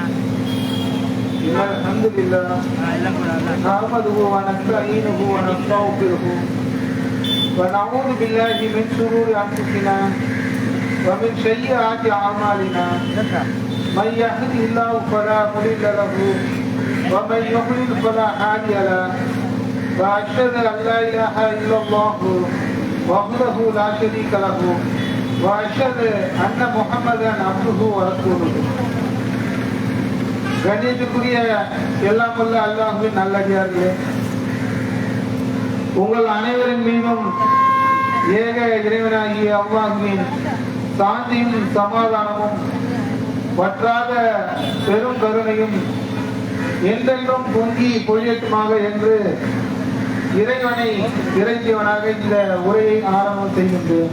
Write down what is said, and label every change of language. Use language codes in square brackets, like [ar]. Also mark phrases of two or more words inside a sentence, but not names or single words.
[ar] الحمد لله نحمده ونستعينه ونستغفره ونعوذ بالله من شرور أنفسنا ومن سيئات أعمالنا من يهده الله فلا مضل له ومن يضلل فلا هادي له وأشهد أن لا إله إلا الله وحده لا شريك له وأشهد أن محمدا عبده ورسوله. [ta] கணியத்துக்குரிய எல்லாம் வல்ல அல்லாஹ்வின் நல்லடியார்களே, உங்கள் அனைவரின் மீதும் ஏக இறைவனாகிய அல்லாஹ்வின் சாந்தியும் சமாதானமும் வற்றாத பெரும் கருணையும் என்றென்றும் பொங்கி பொழியட்டுமாக என்று இறைவனை இறைத்தவனாக இந்த உரையை ஆரம்பம் செய்கின்றேன்.